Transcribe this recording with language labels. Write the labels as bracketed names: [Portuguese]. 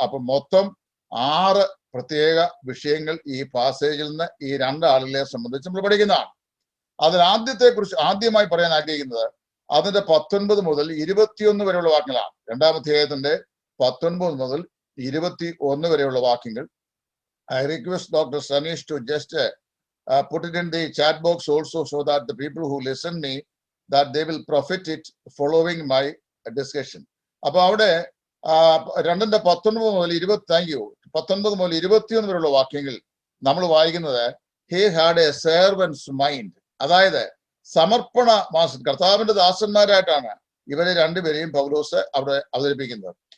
[Malayalam] അപ്പൊ മൊത്തം 6 പ്രത്യേക വിഷയങ്ങൾ ഈ പാസേജിൽ നിന്ന് ഈ 2 ആളുകളെ സംബന്ധിച്ച് നമ്മൾ പഠിക്കുന്നതാണ്. അതിൽ ആദ്യമായി പറയാൻ ആഗ്രഹിക്കുന്നത് അതിന്റെ 19 മുതൽ 21 വരെയുള്ള വാക്യങ്ങളാണ്. 2-ാം അധ്യായത്തിന്റെ 19 മുതൽ 21 വരെയുള്ള വാക്യങ്ങൾ. [English] I request Dr. Sanish to just put it in the chat box also, so that the people who listen me, that they will profit it following my discussion. [Malayalam] അപ്പൊ അവിടെ 2-ന്റെ 19 മുതൽ 19 മുതൽ 21 വരെയുള്ള വാക്യങ്ങൾ നമ്മൾ വായിക്കുന്നത് [English] he had a servant's mind, [Malayalam] അതായത് സമർപ്പണ മാസം കർത്താവിന്റെ ദാസന്മാരായിട്ടാണ് ഇവരെ 2 പേരെയും പൗലോസ് അവിടെ അവതരിപ്പിക്കുന്നത്.